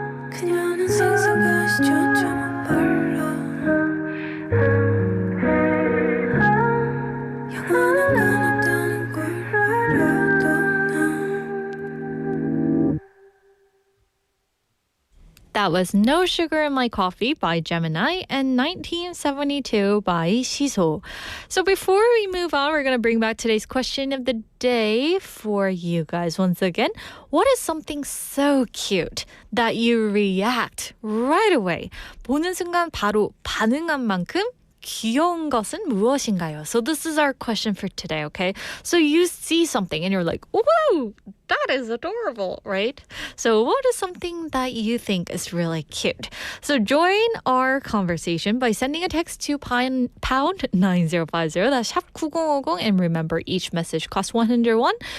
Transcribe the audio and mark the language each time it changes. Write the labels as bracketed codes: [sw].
[ko] 그녀는 생각하시조차 못 발라 영원한 건 없다는 걸 알아도 난 [en] That was No Sugar in My Coffee by Gemini and 1972 by siso. So before we move on, we're going to bring back today's question of the day for you guys once again. What is something so cute that you react right away? [ko] 보는 순간 바로 반응한 만큼 귀여운 것은 무엇인가요? [en] So this is our question for today, okay? So you see something and you're like, whoa, that is adorable, right? So what is something that you think is really cute? So join our conversation by sending a text to pound 9050, that's 샵 9050, and remember each message costs 101.